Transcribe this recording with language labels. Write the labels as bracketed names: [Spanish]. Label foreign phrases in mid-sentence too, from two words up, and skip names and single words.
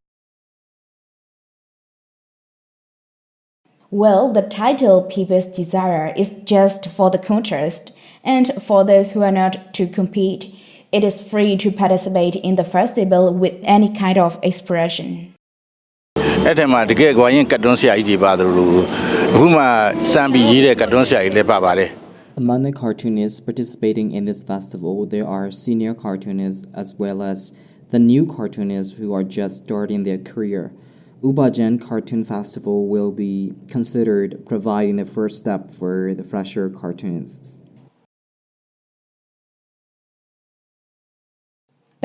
[English] Well, the title People's Desire is just for the contest, and for those who are not to compete, it is free to participate in the festival with any kind of expression. [Burmese] အဲ့ထက်မှာတကယ်ကိုရင်ကတ်တွန်းဆရာကြီးတွေပါတယ်လို့အခုမှစံပြီးရေးတဲ့ကတ်တွန်းဆရာကြီးလည်းပါပါတယ် [English] Among the cartoonists participating in this festival, there are senior cartoonists as well as the new cartoonists who are just starting their career. Wu Ba-chan Cartoon Festival will be considered providing the first step for the fresher cartoonists.